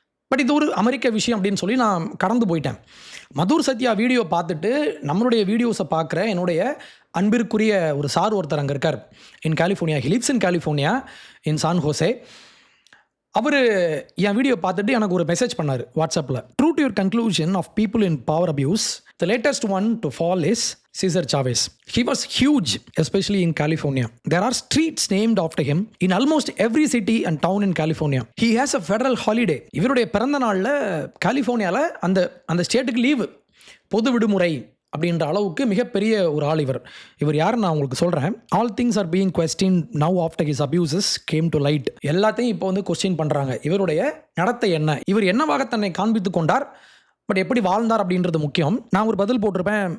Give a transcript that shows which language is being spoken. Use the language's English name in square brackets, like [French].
[Tamil] But இது ஒரு அமெரிக்க விஷயம் அப்படின்னு சொல்லி நான் கடந்து போயிட்டேன். மதுர் சத்யா வீடியோ பார்த்துட்டு நம்மளுடைய வீடியோஸை பார்க்குற என்னுடைய அன்பிற்குரிய ஒரு சார் ஒருத்தர் அங்கே இருக்கார். [English] In California, he lives in California, in San Jose. [Tamil] Our N video பார்த்துட்டு எனக்கு ஒரு மெசேஜ் பண்ணார் வாட்ஸ்அப்பில். [English] True to your conclusion of people in power abuse, the latest one to fall is Cesar Chavez. He was huge, especially in California. There are streets named after him in almost every city and town in California. He has a federal holiday. [Tamil] இவருடைய பிறந்த நாளில் கலிஃபோர்னியாவில் அந்த ஸ்டேட்டுக்கு leave, பொது விடுமுறை அப்படின்ற அளவுக்கு மிகப்பெரிய ஒரு ஆள் இவர் யாருன்னு நான் உங்களுக்கு சொல்கிறேன். [English] All things are being question now after his abuses came to light. [Tamil] எல்லாத்தையும் இப்போ வந்து கொஸ்டின் பண்ணுறாங்க. இவருடைய நடத்தை என்ன, இவர் என்னவாக தன்னை காண்பித்து கொண்டார், பட் எப்படி வாழ்ந்தார் அப்படின்றது முக்கியம். நான் ஒரு பதில் போட்டிருப்பேன்.